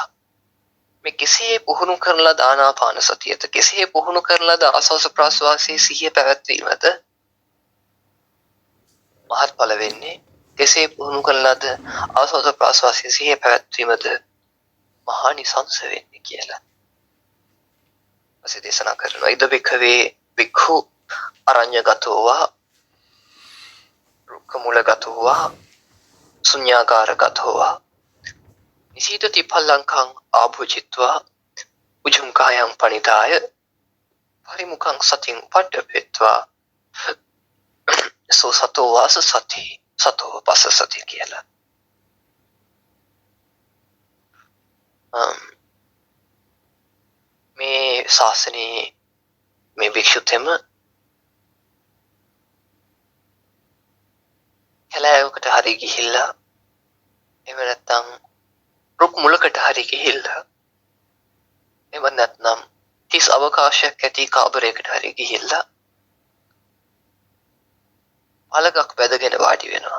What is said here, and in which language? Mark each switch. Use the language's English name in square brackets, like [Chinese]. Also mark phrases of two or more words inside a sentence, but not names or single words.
[Sinhala] මේ කෙසේ පුහුණු කරන ලද ආනාපාන සතියද කෙසේ පුහුණු කරන ලද ආස්වාස ප්‍රාශ්වාසයේ සිහිය පැවැත්වීමද මහත්ඵල වෙන්නේ. කෙසේ පුහුණු කරන ලද ආස්වාස ප්‍රාශ්වාසයේ සිහිය පැවැත්වීමද මහානිසංස වෙන්නේ කියලා. පස්සේ දේශනා කරනවා [Pali] ඉද භික්ඛවේ භික්ඛු අරඤ්‍යගතෝ වා රුක්ඛමූලගතෝ වා ශුඤ්ඤාගාරගතෝ වා නිසීදති පල්ලංකං ආභුජිත්වා උජුං කායං පනිදාය පරිමුඛං සතින් උපට්ඨපෙත්වා සෝ සතෝ වාස සති සතෝ පස්ස සති කියලා. [Sinhala] මේ ශාසනයේ මේ භික්ෂුතෙම කැලෑවකට හරි ගිහිල්ලා එහෙම නැත්නම් රුක් මුලකට හරි ගිහිල්ලා එහෙම නැත්නම් තිස් අවකාශයක් ඇති කාමරයකට හරි ගිහිල්ලා අලගක් වැදගෙන වාඩි වෙනවා.